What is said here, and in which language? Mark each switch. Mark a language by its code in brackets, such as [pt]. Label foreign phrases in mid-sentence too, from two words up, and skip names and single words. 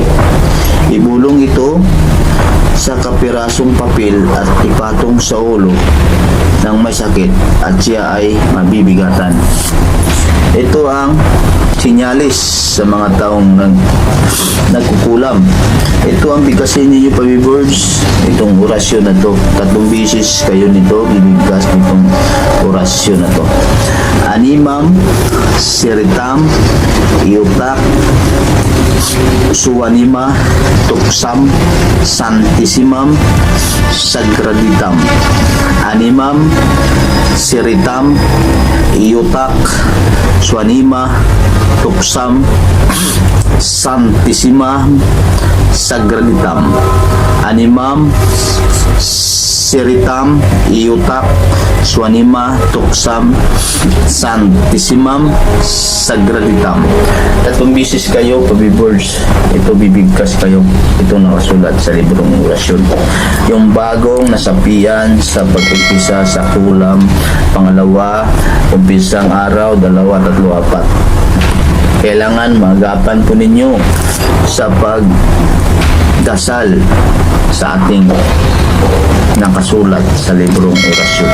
[tl] Ibulong ito sa kapirasong papel at ipatong sa ulo ng may sakit at siya ay mabibigatan. Ito ang sinyalis sa mga taong nagkukulam. Ito ang bigkasin ninyo, Pabibers, itong orasyon na to. 3 beses kayo nito bibigkas nitong orasyon na to. [la] Animam, Siritam, Iutak, Suwanima, Tuksam, Santissimam, Sagraditam. Animam, Siritam, Iutak, Suwanima, Tuksam, Santissimam, Sagraditam. Animam, Siritam, Iutak, Suwanima, Tuksam, Santissimam, Sagraditam. [tl] 3 beses kayo, Pabibers, ito bibigkas kayo. Ito nakasulat sa librong orasyon. Yung bagong nasapian sa pag-umpisa sa kulam, pangalawa, umpisang araw, 2, 3, 4. Kailangan magapan po ninyo sa pagdasal sa ating nakasulat sa librong orasyon.